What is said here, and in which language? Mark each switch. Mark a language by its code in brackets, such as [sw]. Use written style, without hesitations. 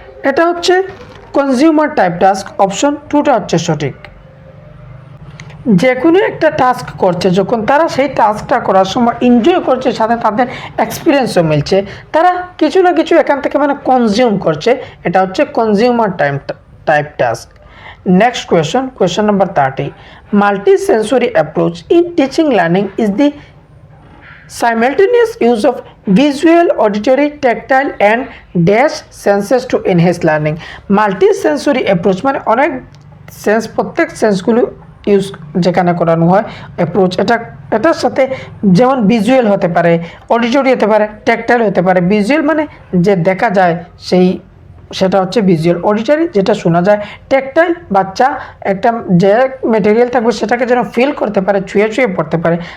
[bn] এটা হচ্ছে consumer type task. Option 2টা হচ্ছে সঠিক। যে কোনো একটা টাস্ক করছে, যখন তারা সেই টাস্কটা করার সময় এনজয় করছে, সাথে তাদের এক্সপিরিয়েন্সও মিলছে, তারা কিছু না কিছু এখান থেকে মানে কনজিউম করছে, এটা হচ্ছে consumer type task. [en] Next question number 30, multi sensory approach in teaching learning is the simultaneous use of visual, auditory, tactile and dash senses to enhance learning. [bn] Multi sensory approach মানে অনেক সেন্স, প্রত্যেক সেন্সগুলো use যেখানে করানো হয় approach, এটার সাথে যেমন visual হতে পারে, অডিটরি হতে পারে, ট্যাকটাইল হতে পারে। ভিজুয়াল মানে যে দেখা যায় সেটা হচ্ছে ভিজুয়াল, অডিটরি যেটা শোনা যায়, ট্যাকটাইল বাচ্চা একটা যে মেটেরিয়াল থাকবে সেটাকে যেন ফিল করতে পারে, ছুঁয়ে ছুঁয়ে পড়তে পারে।